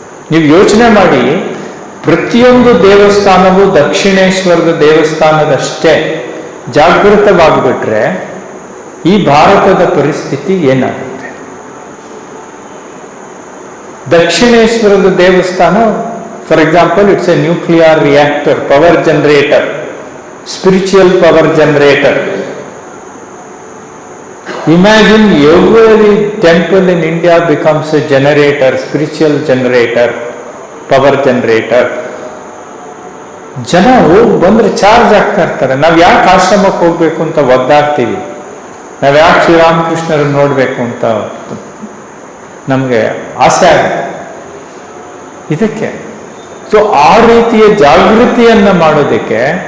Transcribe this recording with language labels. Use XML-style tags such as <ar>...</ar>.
<kn>ನೀವು ಯೋಚನೆ ಮಾಡಿ, ಪ್ರತಿಯೊಂದು ದೇವಸ್ಥಾನವೂ ದಕ್ಷಿಣೇಶ್ವರದ ದೇವಸ್ಥಾನದಷ್ಟೇ ಜಾಗೃತವಾಗಿಬಿಟ್ರೆ ಈ ಭಾರತದ ಪರಿಸ್ಥಿತಿ ಏನಾಗುತ್ತೆ? ದಕ್ಷಿಣೇಶ್ವರದ ದೇವಸ್ಥಾನ,</kn> <en>For example, it's a nuclear reactor, power generator, spiritual power generator. Imagine every temple in India becomes a generator, spiritual generator, power generator.</en> <kn>ಜನ ಹೋಗಿ ಬಂದ್ರೆ ಚಾರ್ಜ್ ಆಗ್ತಾ ಇರ್ತಾರೆ. ನಾವ್ ಯಾಕೆ ಆಶ್ರಮಕ್ಕೆ ಹೋಗ್ಬೇಕು ಅಂತ ಒದ್ದಾಡ್ತೀವಿ, ನಾವ್ ಯಾಕೆ ಶ್ರೀರಾಮಕೃಷ್ಣರನ್ನು ನೋಡ್ಬೇಕು ಅಂತ ನಮ್ಗೆ ಆಸೆ ಆಗುತ್ತೆ. ಇದಕ್ಕೆ ಸೊ ಆ ರೀತಿಯ ಜಾಗೃತಿಯನ್ನ ಮಾಡೋದಕ್ಕೆ</kn>